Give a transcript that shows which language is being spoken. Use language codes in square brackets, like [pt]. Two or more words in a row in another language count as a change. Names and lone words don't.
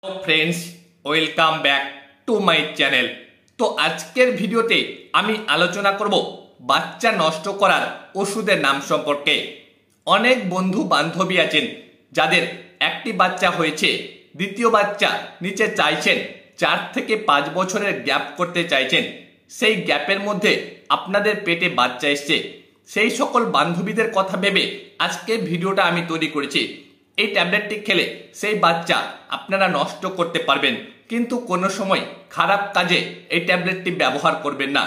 [en] Friends welcome back to my channel. [bn] তো আজকের ভিডিওতে আমি আলোচনা করব বাচ্চা নষ্ট করার ওষুধের নাম সম্পর্কে। অনেক বন্ধু বান্ধবী আছেন যাদের একটি বাচ্চা হয়েছে, দ্বিতীয় বাচ্চা নিচে চাইছেন, 4 থেকে 5 বছরের গ্যাপ করতে চাইছেন। সেই গ্যাপের মধ্যে আপনাদের পেটে বাচ্চা এসেছে। সেই সকল বান্ধবীদের কথা ভেবে আজকের ভিডিওটা আমি তৈরি করেছি। এই ট্যাবলেটটি খেলে সেই বাচ্চা আপনারা নষ্ট করতে পারবেন, কিন্তু কোনো সময় খারাপ কাজে এই ট্যাবলেটটি ব্যবহার করবেন না।